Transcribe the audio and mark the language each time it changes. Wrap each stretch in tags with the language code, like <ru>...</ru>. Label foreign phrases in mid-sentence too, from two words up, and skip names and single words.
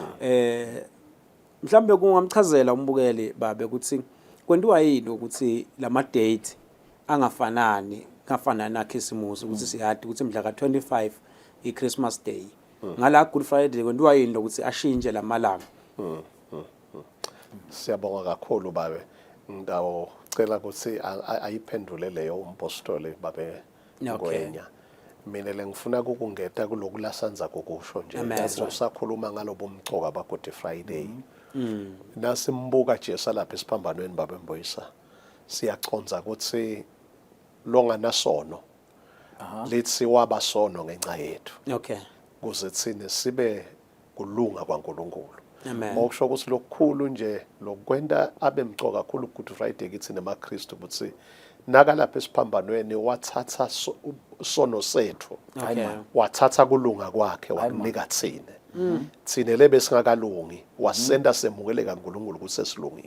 <ss>Mhlambe kungamchazela umbukeli babe ukuthi kwenziwa yini ukuthi lama date angafanani kafana na Christmas ukuthi siyathi ukuthi mhla ka25 iChristmas Day ngala Good Friday kwenziwa yini lokuthi ashintshe lamalanga. Siyabonga kakhulu babe ndawo cela ukuthi ayiphendule leyo umpostoli babe Ngwenya. Mina lengifuna ukungeta kulokulasanza kokusho nje usakhuluma ngalobo umcoka ba Good Friday. Nasimbuka Jesu lapha esiphambanweni babe Mboyisa siyaconza ukuthi longana sono lithi wabasono ngenxa yethu kuze thine sibe kulunga kwaNkulunkulu. Mokusho ukuthi lokukhulu nje lokwenda abemcoka kakhulu Good Friday kithi nemaKristu ukuthi naka lapha esiphambanweni wathatha sono sethu wathatha kulunga kwakhe wakunika thine thine lebe singakalungi wasenda semukeleka uNkulunkulu kusesilungile.</ss>